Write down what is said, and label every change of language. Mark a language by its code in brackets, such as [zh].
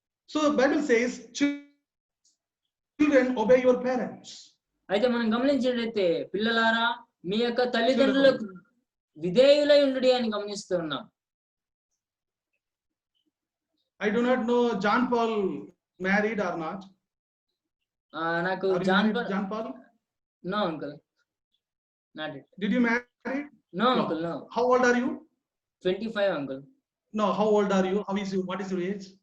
[en] So the Bible says, children, obey your parents. [te] అయితే మనం గమనించినట్లయితే పిల్లలారా మీ యొక్క తల్లిదండ్రులకు విధేయులై ఉండుడి అని గమనిస్తూ ఉన్నాం. [en] I do not know John Paul married or not. [te] నాకు [en] John John Paul? No uncle, not it. Did you marry? No uncle, no. How old are you? 25 uncle. No, how old are you? What is your age?